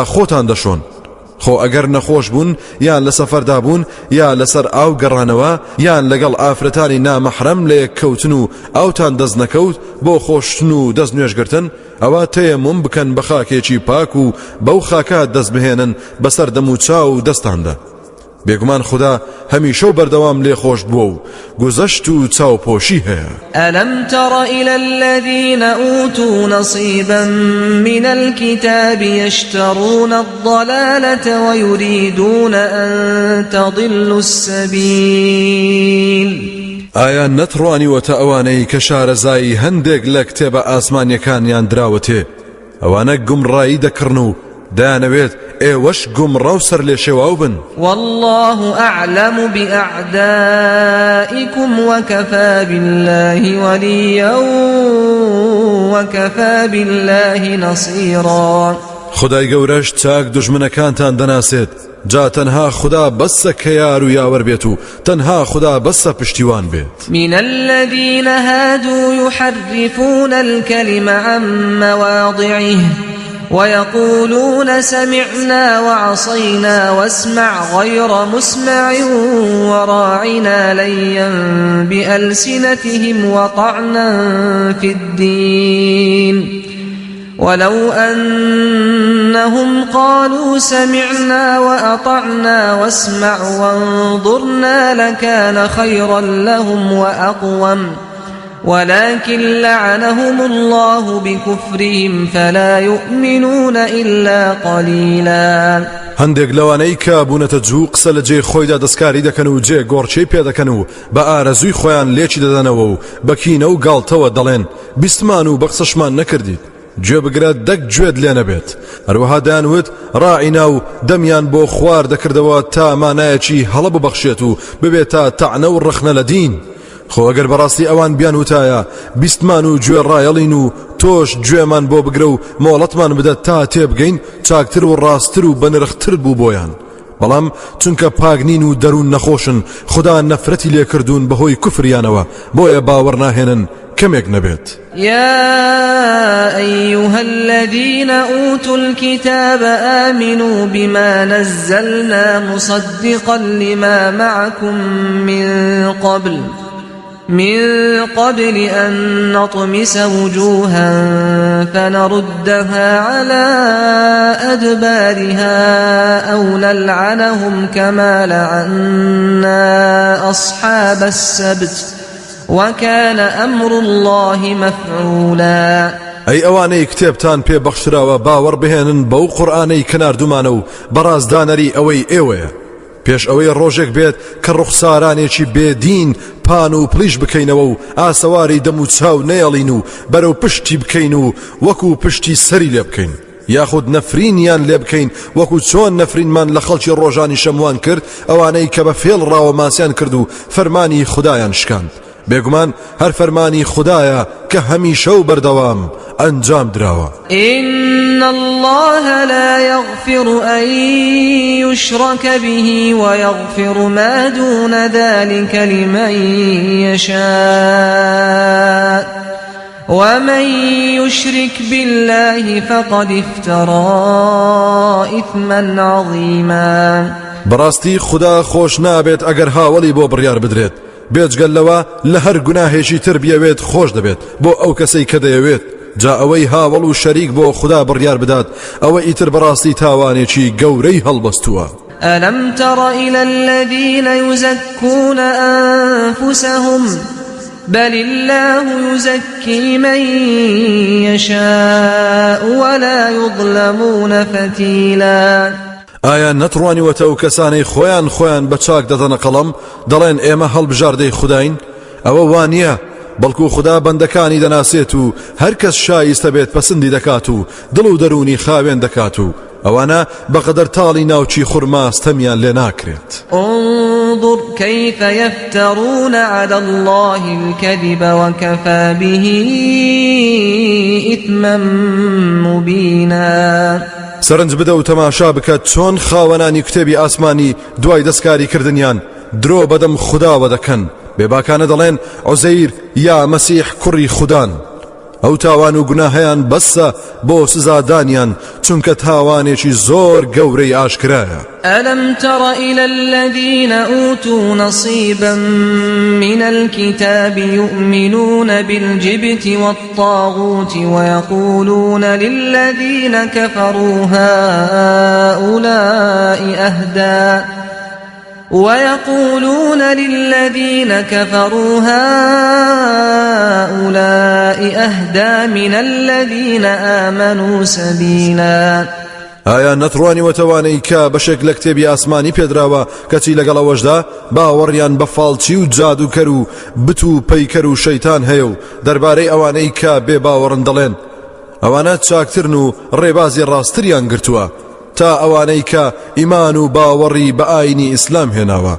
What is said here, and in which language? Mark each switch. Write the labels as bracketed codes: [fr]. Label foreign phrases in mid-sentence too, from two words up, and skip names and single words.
[ckb] خۆتان دەشۆن خۆ ئەگەر نەخۆش بوون یان لە سەفەردا بوون یا لەسەر ئاو گەڕانەوە یان لەگەڵ ئافرەتانی نامەحرەم لە یەککەوتن و ئاوتان دەست نەکەوت بۆ خۆشتن و دەست نوێژگرتن ئەوە تەیەموم بکەن بە خاکێکی پاک و بەو خاکات دەست بهێنن بەسەر دەم و چاو و دەستاندا بێگومان خدا هەمیشە و بەردەوام لێ خۆش بووە و گوزەشت و چاوپۆشی هەیە. [ar] ألم تر إلى الذين أوتوا نصيبا من الكتاب يشترون الضلالة ويريدون أن تضلوا السبيل [ckb] ئایا نەتڕوانیوەتە ئەوانەی کە شارەزایی هەندێک لە کتێبە ئاسمانیەکانیان دراوەتێ ئەوانە گومڕایی دەکڕن و دەیانەوێت ئێوەش گومڕە و سەر لێ شێواو بن. [ar] والله أعلم بأعدائكم وكفى بالله وليا وكفى بالله نصيرا. [ckb] خدای گەورەش چاک دوژمنەکانتان دەناسێت، جا تەنها خدا بەسە کە یار و یاوەر بێت و تەنها خدا بەسە پشتیوان بێت. [ar] من الذين هادوا يحرفون الكلم عن مواضعه ويقولون سمعنا وعصينا واسمع غير مسمع وراعنا ليا بألسنتهم وطعنا في الدين ولو أنهم قالوا سمعنا وأطعنا واسمع وانظرنا لكان خيرا لهم وأقوم ولكن لعنهم الله بكفرهم فلا يؤمنون إلا قليلا. [ckb] هەندێک لەوانەی کە بوونەتە جوو قسە لە جێ خۆیدا دەستکاری دەکەن و جێ گۆڕچەی پێ دەکەن و بە ئارەزووی خۆیان لێکی دەدەنەوە و بەکینە و گاڵتەوە دەڵێن بیستمان و بە قسەشمان نەکردیت، گوێ بگرە دەک گوێت لێ نەبێت. هەروەها دەیانوت ڕائینا و دەمیان بۆ خوار دەکردەوە تا مانایەکی هەڵە ببەخشێت و ببێت تا تەعنە و ڕخنە لە دین. خۆ ئەگەر بەڕاستی ئەوان بیان وتایە بیستمان و گوێ ڕایەڵین و تۆش گوێمان بۆ بگرە و مۆڵەتمان بدەت تا تێبگەین، چاکتر و ڕاستتر و بەنرختر بوو بۆیان. بەڵام چونکە پاگنین و دەروون نەخۆشن خدا نەفرەتی لێکردوون بەهۆی کوفریانەوە بۆیە باوەڕ ناهێنن کەمێک نەبێت. [ar] يا أيها الذين أوتوا الكتاب آمنوا بما نزلنا مصدقا لما معكم من قبل أن نطمس وجوها فنردها على أدبارها أو نلعنهم كما لعنا أصحاب السبت وكان أمر الله مفعولا. [ckb] ئەی ئەوانەی کتێبتان پێ بەخشراوە باوەڕ بهێنن بەو قورئانەی کەناردومانە و بەڕازدانەری ئەوەی ئێوەیە پێش ئەوەی ڕۆژێک بێت کە ڕوخسارانێکی بێدین پان و پلیش بکەینەوە و ئاسەواری دەم و چاو نێڵین و بەرەو پشتی بکەین و وەکو پشتی سەری لێ بکەین، یاخود نەفرینیان لێ بکەین وەکو چۆن نەفرینمان لە خەڵکی ڕۆژانی شەموان کرد، ئەوانەی کە بە فێڵ ڕاوە ماسیان کرد و فەرمانی خودایان شکاند. بێگومان هەر فەرمانی خودایە کە هەمیشە و بەردەوام ئەنجام دراوە. [ar] إن الله لا يغفر أن يشرك به ويغفر ما دون ذلك لمن يشاء ومن يشرك بالله فقد افترى إثما عظيما. [ckb] بەڕاستی خدا خۆش نابێت ئەگەر هاوڵی بۆ بڕیار بدرێت، بێجگەل لەوە لە هەر گوناهێکی تر بیەوێت خۆش دەبێت بۆ ئەو کەسەی کە دەیەوێت، جا ئەوەی هاوڵ و شەریک بۆ خدا بڕیار بدات ئەوە ئیتر بەڕاستی تاوانێکی گەورەی هەڵبەستووە. [ar] ألم تر إلى الذين يزكون أنفسهم بل الله يزكي من يشاء ولا يظلمون فتيلا. [ckb] ئایا نەتڕوانیوەتە ئەو کەسانەی خۆیان بە چاک دەدەنە قەڵەم دەڵێن ئێمە هەڵبژاردەی خوداین؟ ئەوە وانە، بەڵکو خدا بەندەکانی دەناسێت و هەر کەس شایستە بێت پەسەندی دەکات و دڵ و دەرونی خاوێن دەکات و ئەوانە بەقەدەر تاڵی ناوچی خورماستەمیان لێ ناکرێت. [ar] انظر كيف يفترون على الله الكذب وكفى به إثما مبينا. [ckb] سەرنج بدە و تەماشا بکات چۆن خاوەنانی کتێبی ئاسمانی دوای دەستکاری کردنیان درۆ بەدەم خوداوە دەکەن، بێباکانە دەڵێن عوزەیر یا مەسیح کوڕی خودان. ئەو تاوان و گوناهیان بەسە بۆ سزادانیان چونکە تاوانێکی زۆر گەورەی ئاشکرایە. [ar] ألم تر إلى الذين أوتوا نصيبا من الكتاب يؤمنون بالجبت والطاغوت ويقولون للذين كفروا هؤلاء أهدى ويقولون للذين كفروا هؤلاء أهدى من الذين آمنوا سبيلا [ckb] ئایا نەتڕوانی وەتەوانەی کە بەشێک لە کتێبی ئاسمانی پێدراوە کەچی لەگەڵەوەشدا باوەڕیان بە فاڵچی و جادوکەر و بت و پەیکەر و شەیتان هەیە و دەربارەی ئەوانەی کە بێ باوەڕن دەڵێن ئەوانە چاکترن و ڕێبازی ڕاستریان گرتووە تا ئەوانەی کە ئیمان و باوەڕی بە ئاینی ئیسلام هێناوە